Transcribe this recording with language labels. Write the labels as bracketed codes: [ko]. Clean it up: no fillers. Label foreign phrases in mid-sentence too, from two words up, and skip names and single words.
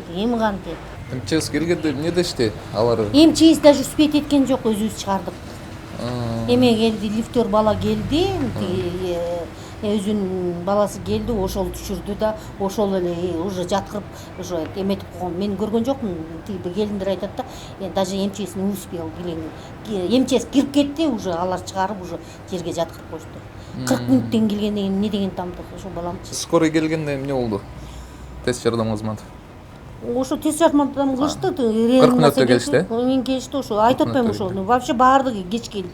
[ky] МЧС келгенде эмне дешти алар? МЧС [ru] даже успеть [ky] эткен жок, өзүбүз чыгардык. Эме келди, лифтер бала келди, өзүнүн баласы келди, ошол түшүрдү да, ошол эле уже жаткырып, уже эметип койгон. Мен көргөн жокмун, тиги келиндер айтат да, [ru] даже МЧС не успел келген. [ky] МЧС кирип кетти, уже алар чыгарып, уже жерге жаткырып коюшту. 40 мүнөттөн келгенден кийин эмне деген тамтык ошо баламчы. Скорый келгенде эмне болду? Тест жардам кызматы. Ошо тест жардам кылышты, 40 мүнөттө келишти. Мен келишти, ошо айтып атпайм ошо. Вообще баардыгы кеч келди.